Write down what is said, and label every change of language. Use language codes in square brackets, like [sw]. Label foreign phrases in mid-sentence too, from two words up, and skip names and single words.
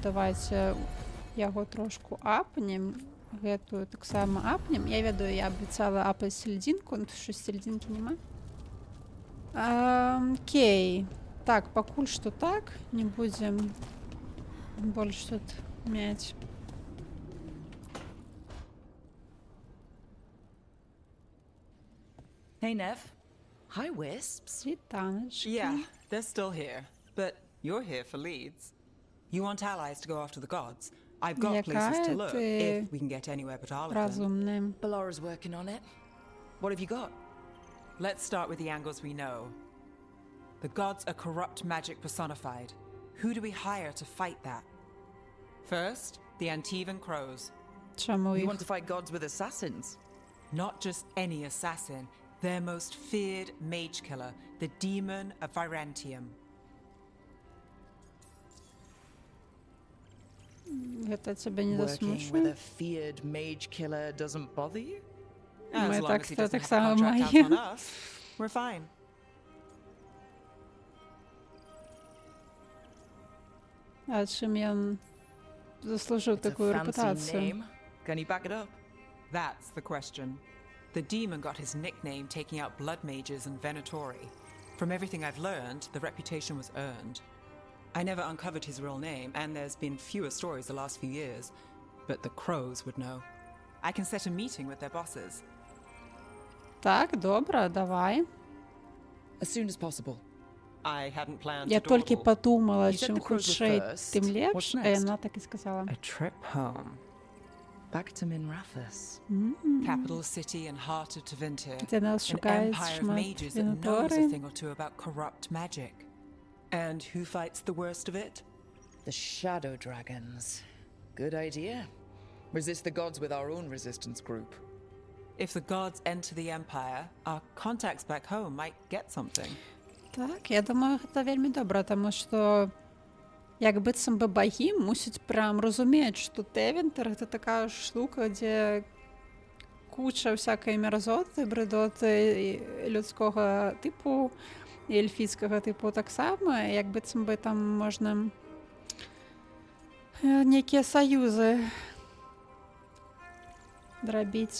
[be] Давайце яго трошку апнем. Гэтую таксама апнем. Я ведаю, я абяцала апаць сельдзінку, ну що сельдзінкі няма. Окей. Так, пакуль што так, не будзем больш тут мець. [en] Hey, Nev. Hi, Wisps. [be] Вітаначкі. [en] Yeah, they're still here. But you're here for leads. You want allies to go after the gods. I've got places to look, if we can get anywhere but all of them. [be] Разумны. [en] Ballara's working on it. What have you got? Let's start with the angles we know. The gods are corrupt magic personified. Who do we hire to fight that? First, the Antivan Crows. [be] Чаму [en] You [be] іх? [en] want to fight gods with assassins? Not just any assassin, their most feared mage killer, the Demon of Virantium. [be] Гэта цябе не [en] Working with [be] засмучвае? [en] a feared mage killer doesn't bother you? As [be] Мы [en] long [be] так [en] as he [be] то [en] doesn't [be] так [en] have a [be] само [en] contract out [be] маем. [en] on us, we're fine. [be] А чым ён заслужыў [en] It's a [be] такую [en] fancy [be] рэпутацыю? [en] name. Can you back it up? That's the question. The demon got his nickname taking out blood mages and Venatori. From everything I've learned, the reputation was earned. I never uncovered his real name, and there's been fewer stories the last few years, but the Crows would know. I can set a meeting with their bosses. [be] Так, добра, давай. [en] As soon as possible. I hadn't planned [be] Я [en] to [be] толькі [en] dawdle. [be] падумала, [en] You said [be] чым [en] the Crows were [be] хутчэй, [en] first. [be] тым лепш, [en] What's [be] а [en] next? [be] яна так і сказала. [en] A trip home. Back to Minrathous. Capital city and heart of Tevinter. [be] Дзе нас [en] An [be] шукаюць [en] empire of [be] шмат [en] mages that knows a [be] Венаторы. [en] thing or two about corrupt magic. And who fights the worst of it? The Shadow Dragons. Good idea. Resist the gods with our own resistance group. If the gods enter the empire, our contacts back home might get something. [be] Так, я думаю, гэта вельмі добра, таму што як быццам бы багі мусяць прям разумець, што Тэвентер гэта такая штука, дзе куча всякай мерзоты, брыдоты людскога тыпу і эльфійскага тыпу таксама, як быццам бы там можна нейкія саюзы драбіць.